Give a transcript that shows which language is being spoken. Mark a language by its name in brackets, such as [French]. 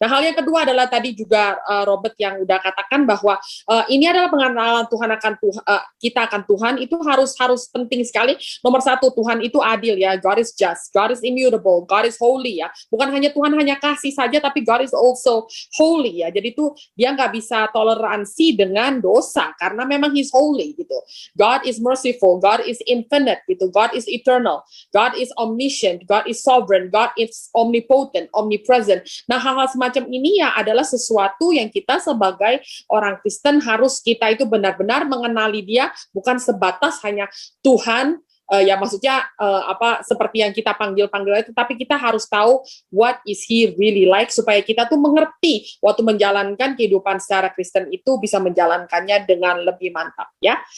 [Indonesian] Nah, hal yang kedua adalah tadi juga Robert yang udah katakan bahwa ini adalah pengenalan Tuhan kita akan Tuhan itu harus penting sekali. Nomor satu, Tuhan itu adil ya, [English] God is just, God is immutable, God is holy ya. [Indonesian] Bukan hanya Tuhan hanya kasih saja, tapi [English] God is also holy [Indonesian] ya. Jadi itu dia nggak bisa toleransi dengan dosa karena memang [English] He's holy [Indonesian] gitu. [English] God is merciful, God is infinite gitu, God is eternal, God is omniscient, God is sovereign, God is omnipotent, omnipresent. [Indonesian] Nah, hal-hal semacam ini ya adalah sesuatu yang kita sebagai orang Kristen harus kita itu benar-benar mengenali dia, bukan sebatas hanya Tuhan ya maksudnya seperti yang kita panggil itu, tapi kita harus tahu [English] what is he really like [Indonesian] supaya kita tuh mengerti waktu menjalankan kehidupan secara Kristen itu bisa menjalankannya dengan lebih mantap ya.